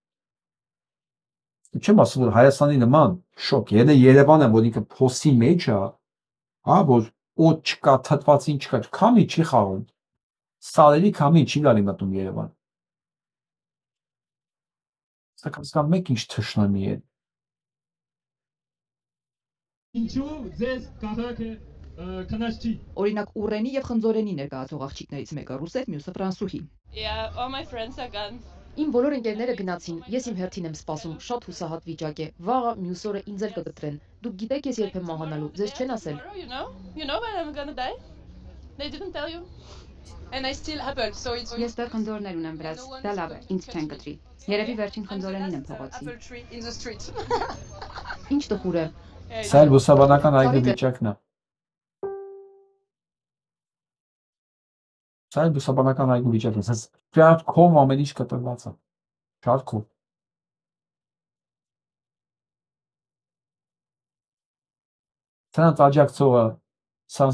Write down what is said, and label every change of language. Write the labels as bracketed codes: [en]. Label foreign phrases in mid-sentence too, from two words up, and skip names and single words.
[hy] Չեմ ասում, որ Հայաստանի նման շոկ, Երևանը, որ ինքը փոսի մեջ է, հա, որ օդ չկա, թթվածին չկա, քամի չի խաղում։ Սարերի քամին չի գալի մտնում Երևան։ Սակայն մեկ ինչ թշնամի է։ Ինչու ձեզ քաղաքը քնած չի։ Օրինակ Ուռենի եւ Խնձորենի ներկայացող աղջիկներից մեկը ռուսետ, մյուսը ֆրանսուհի։ [en] Yeah, all my friends are gone. [hy] Իմ բոլոր ընկերները գնացին, ես իմ հերթին եմ սպասում, շատ հուսահատ վիճակ է։ Վաղը մյուս օրը ինձ էլ կկտրեն։ Դուք գիտեք ես երբ եմ մահանալու, ձեզ չեն ասել։ [en] You know when I'm gonna die? They didn't tell you. And I still happen, so it's [hy] Ես դեռ խնձորներ ունեմ վրաց, դա լավ է, ինձ չեն կտրի։ Երևի վերջին խնձորենին եմ փողոցին։ Ինչ տխուր է։ Սա էլ բուսաբանական այգի վիճակն է։ Սա էլ բուսաբանական այգի վիճակն է, ասես շարքով ամեն ինչ կտրված է։ Շարքով։ Սրանց աջակցողը, սրանց